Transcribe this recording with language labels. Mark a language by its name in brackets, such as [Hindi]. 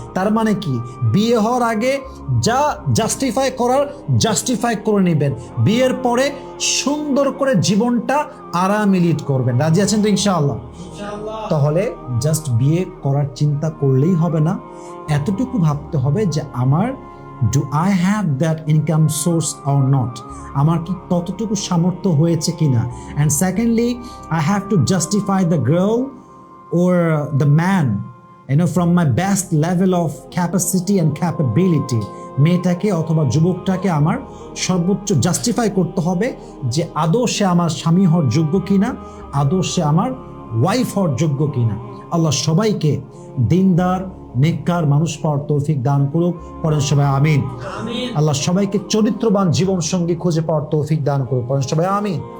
[Bangla] তার মানে কি, বিয়ে হওয়ার আগে যা জাস্টিফাই করার জাস্টিফাই করে নেবেন, বিয়ের পরে সুন্দর করে জীবনটা আরামে লিড করবেন। রাজি আছেন তো ইনশাআল্লাহ? তাহলে জাস্ট বিয়ে করার চিন্তা করলেই হবে না, এতটুকু ভাবতে হবে যে আমার [English] do I have that income source or not, [Bangla] আমার কি ততটুকু সামর্থ্য হয়েছে কিনা। [English] and secondly, I have to justify the girl or the man, from my best level of capacity and capability. [Bangla] মেয়েটাকে অথবা যুবকটাকে আমার সর্বোচ্চ জাস্টিফাই করতে হবে যে আদৌ সে আমার স্বামী হওয়ার যোগ্য কিনা, আদৌ সে আমার ওয়াইফ হওয়ার যোগ্য কিনা। আল্লাহ সবাইকে দিনদার নেককার মানুষ পাওয়ার তৌফিক দান করুক, পড়েন সবাই আমিন। আল্লাহ সবাইকে চরিত্রবান জীবন সঙ্গী খুঁজে পাওয়ার তৌফিক দান করুক, পড়েন সবাই আমিন।